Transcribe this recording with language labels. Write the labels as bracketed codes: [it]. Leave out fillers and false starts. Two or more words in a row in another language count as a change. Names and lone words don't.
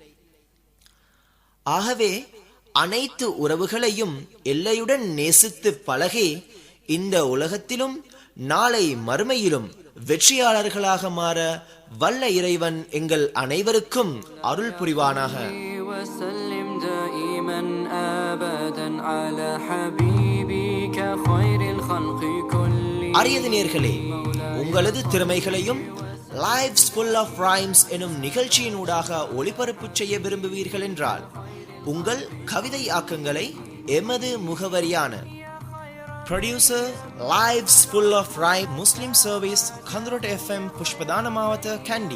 [ta] ஆகவே அனைத்து உறவுகளையும் எல்லையுடன் நேசித்து பழகி இந்த உலகத்திலும் நாளை மறுமையிலும் வெற்றியாளர்களாக மாற வல்ல இறைவன் எங்கள் அனைவருக்கும் அருள் புரிவானாக. [ar] وسلم دائما أبدا على حبيبك خير الخلق كلهم. [ta] அரியது நேயர்களே, உங்களது திறமைகளையும் லைவ்ஸ் ஃபுல் ஆஃப் ரைம்ஸ் எனும் நிகழ்ச்சியினூடாக ஒளிபரப்பு செய்ய விரும்புவீர்கள் என்றால் உங்கள் கவிதை ஆக்கங்களை எமது முகவரியான Producer Lives Full of Rhyme Muslim Service Kandurot FM புஷ்பதான மாவட்ட கண்டி.